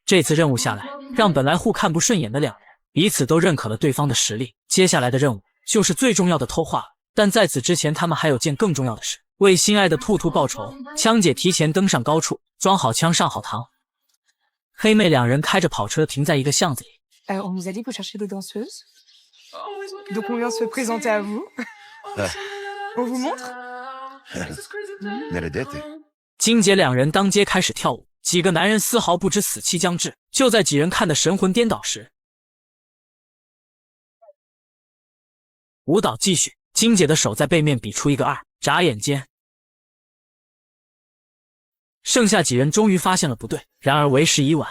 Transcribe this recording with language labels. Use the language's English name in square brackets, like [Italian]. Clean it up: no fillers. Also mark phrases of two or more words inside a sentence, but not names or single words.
[Chinese] 这次任务下来，让本来互看不顺眼的两人彼此都认可了对方的实力。接下来的任务就是最重要的偷画了，但在此之前他们还有件更重要的事，为心爱的兔兔报仇。枪姐提前登上高处，装好枪上好膛。黑妹两人开着跑车停在一个巷子里。 [French] On nous a dit que vous cherchez des danseuses. Donc on vient se présenter à vous. On vous montre? [Italian] Maledette. [Chinese] 金姐两人当街开始跳舞，几个男人丝毫不知死期将至。就在几人看得神魂颠倒时，舞蹈继续，金姐的手在背面比出一个2，眨眼间，剩下几人终于发现了不对，然而为时已晚。